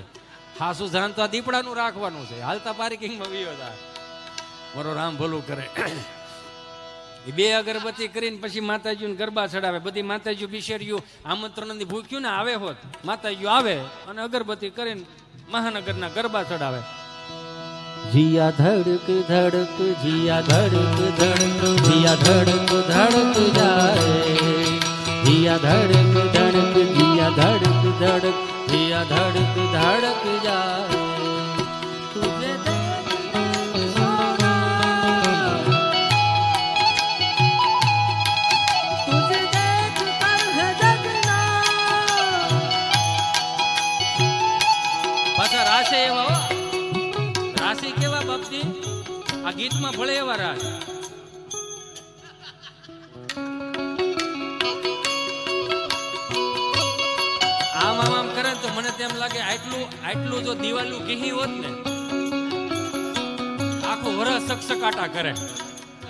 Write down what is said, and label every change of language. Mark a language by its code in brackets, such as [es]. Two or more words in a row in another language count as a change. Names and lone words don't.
[gu] હાસુ જાણ તો આ દીપડાનું રાખવાનું છે. હાલતા પાર્કિંગમાં વિયો થાય. મારો રામ ભલું કરે. એ 2 અગરબત્તી કરીને પછી માતાજીને ગરબા ચડાવે. બધી માતાજીઓ બિશેરીઓ આમંત્રણની ભૂખ્યું ને આવે હોત. માતાજીઓ આવે અને અગરબત્તી કરીને મહાનગરના ગરબા ચડાવે. [hi] जिया धड़क धड़क जिया धड़क धड़क जिया धड़क धड़क जाए जिया धड़क धड़क जिया धड़क धड़क जिया धड़क धड़क जाए तुझे तुझे देख कर है जगना. [gu] પાછા રાસે એવા રાશિ કેવા બાપજી આ ગીતમાં ભળે એવા રાસ. આમ આમ આમ કરે તો મને તેમ લાગે આટલું જો દિવાલું ઘી હોત ને આખું વરસ સકસકાટા કરે.